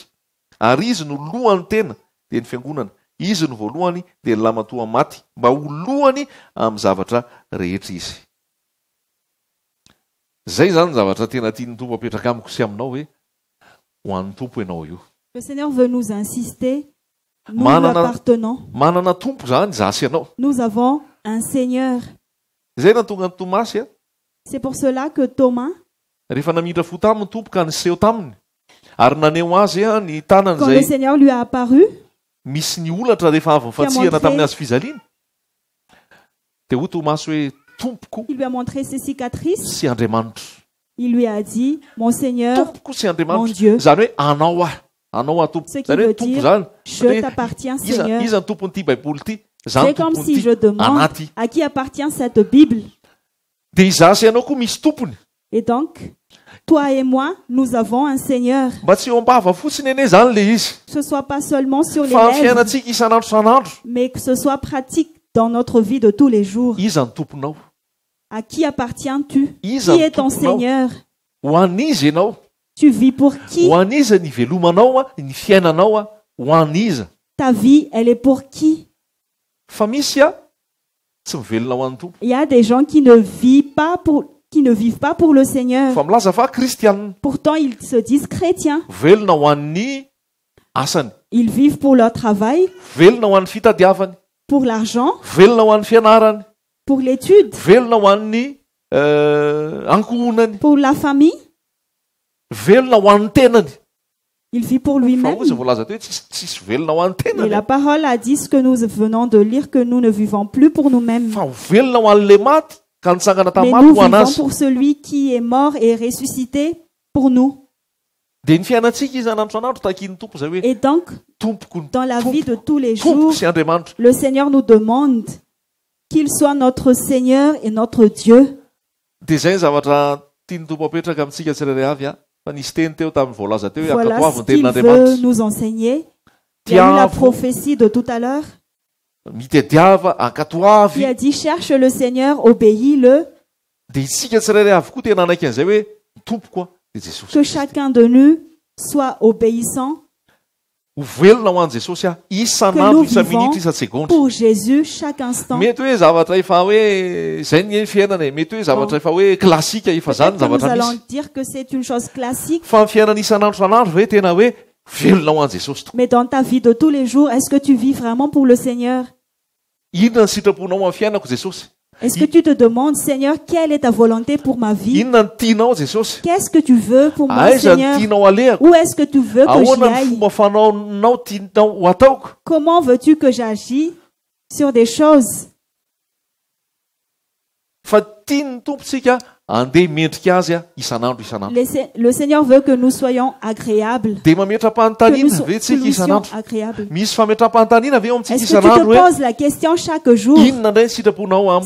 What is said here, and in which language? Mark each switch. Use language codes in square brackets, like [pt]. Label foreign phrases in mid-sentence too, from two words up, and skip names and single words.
[mg] Ary izy no lohany tena, dia ny fiangonana. Izy no voalohany, dia ny lamatoa maty, mba ho lohany amin'ny zavatra rehetra izy. Zay zany zavatra tena tian'ny tompo apetraka amiko sy aminao hoe ho an'ny tompo ianao io. [fr] Le Seigneur veut nous insister. Nous lui appartenons. [mg] Manana tompo zany zasy ianao. [fr] Nous avons un Seigneur. [mg] Zay natonga ny Tomasy. [fr] C'est pour cela que Thomas, [mg] rehefa namidra fo taminy tompo ka niseho taminy, ary naneo azy ny tanany [fr] quand le [mg] zay [fr] Seigneur lui a apparu, [mg] misy ny olatra rehefa avy nifatsihana tamin'ny azy fizaliana, dia hoy Tomasy hoe tompoko [fr] il lui a montré ses cicatrices. [mg] sy Andriamanitra. [fr] Il lui a dit, mon Seigneur, [mg] Tompoko sy [fr] mon [mg] Andriamanitra. [fr] Dieu. [mg] Zany hoe anao tompo. [fr] Ce qui [mg] Zany hoe [fr] veut [mg] tompo [fr] dire, [mg] zany. [fr] je t'appartiens, Seigneur. [mg] Iza ny tompon'ity baiboly ity. Zany [fr] C'est comme si [mg] tompon'ity [fr] je demande [mg] anaty. [fr] à qui appartient cette Bible. [mg] Dia izasy ianao koa misy tompony. [fr] Et donc, Toi et moi, nous avons un Seigneur. [mg] Mba tsy eo ambava fotsiny ene zany le izy. [fr] Que ce soit pas seulement sur les [mg] Fa amin'ny [fr] lèvres, [mg] fiainantsika isan'andro san'andro. [fr] mais que ce soit pratique dans notre vie de tous les jours. [mg] Iza ny tomponao. [fr] À qui appartiens-tu? [mg] Iza [fr] Qui [mg] ny [fr] est ton [mg] tomponao. [fr] Seigneur? [mg] Ho an'iza ianao. [fr] Tu vis pour qui? [mg] Ho an'iza ny velomanao a, ny fiainanao a, ho an'iza. [fr] Ta vie, elle est pour qui? [mg] Fa misy a tsy mivelona ho an'ny tompo. [fr] Il y a des gens qui ne vivent pas pour le Seigneur. [mg] Fa milaza fa kristianina. [fr] Pourtant, ils se disent chrétiens. [mg] Velona ho an'ny asany. [fr] Ils vivent pour leur travail, [mg] Velona ho an'ny fitadiavany. [fr] pour l'argent, [mg] Velona ho an'ny fianarany. [fr] pour l'étude, [mg] Velona ho an'ny ankohonany. [fr] pour la famille. [mg] Velona ho an'ny tenany. [fr] Il vit pour [mg] Fa [fr] lui-même. [mg] ozy voalaza teo hoe tsisy velona ho an'ny [fr] Et [mg] tenany. [fr] la parole a dit ce que nous venons de lire, que nous ne vivons plus pour nous-mêmes. [mg] Fa ho velona ho an'le maty ka nitsangana [fr] Mais [mg] tamaty [fr] nous [mg] ho [fr] vivons [mg] anazy. [fr] pour celui qui est mort et ressuscité pour nous. [mg] Dia ny fiainantsika isan'andro san'andro takin'ny tompo zay hoe [fr] Et donc, [mg] tompoko [fr] dans la vie de tous les [mg] tompoko [fr] jours, [mg] sy Andriamanitra. [fr] le Seigneur nous demande qu'il soit notre Seigneur et notre Dieu. [mg] Dia zay ny zavatra tiany tompo apetraka amintsika tsirairay avy a. Fa nisy teny teo tamin'ny voalaza teo hoe [fr] Voilà [mg] akatoavy [fr] ce [mg] ny [fr] qu'il veut [mg] tenin'Andriamanitra. [fr] nous enseigner. Il y a eu la [mg] Tiavo, [fr] prophétie de tout à l'heure [mg] mitadiava, [fr] qui [mg] akatoavy. [fr] a dit cherche le Seigneur, obéis-le, [mg] Dia isika tsirairay avy koa tena anaiky an'izay hoe tompoko a dia Jesosy. [fr] que chacun de nous soit obéissant [mg] Ho velona ho an'i Jesosy a isan'andro, [fr] Que nous [mg] isa-minitra, isa-segondra. [fr] pour Jésus chaque instant. [mg] Mety hoe zavatra efa hoe zay ny fiainana e. Mety hoe zavatra efa hoe klasika efa zany [fr] Peut-être que nous [mg] zavatra [fr] allons [mg] misy. [fr] dire que c'est une chose classique, [mg] Fa ny fiainana isan'andro san'andro ve tena hoe velona ho an'i Jesosy tokoa. [fr] mais dans ta vie de tous les jours, est-ce que tu vis vraiment pour le Seigneur? [mg] Inona ny sitraponao amin'ny fiainako Jesosy? [fr] Est-ce que tu te demandes, Seigneur, quelle est ta volonté pour ma vie? [mg] Inona ny tianao Jesosy? [fr] Qu'est-ce que tu veux pour moi, [mg] Aiza ny [fr] Seigneur? [mg] tianao alehako? [fr] Où est-ce que tu veux que j'y [mg] Ahoana ny [fr] aille? [mg] fomba fanaonao tianao ho ataoko? [fr] Comment veux-tu que j'agisse sur des choses? [mg] Fa tiany tompontsika andeha mendrika azy a isan'andro isan'andro. [fr] Le Seigneur veut que nous soyons agréables, [mg] Dia [fr] que nous, [mg] mametram-panontaniana ve [fr] que [mg] tsika [fr] nous soyons [mg] isan'andro? [fr] agréables. [mg] Misy fametram-panontaniana ve ao amintsika [fr] Est-ce que tu te [mg] isan'andro hoe [fr] poses la question chaque jour, [mg] inona indray ny sitraponao amiko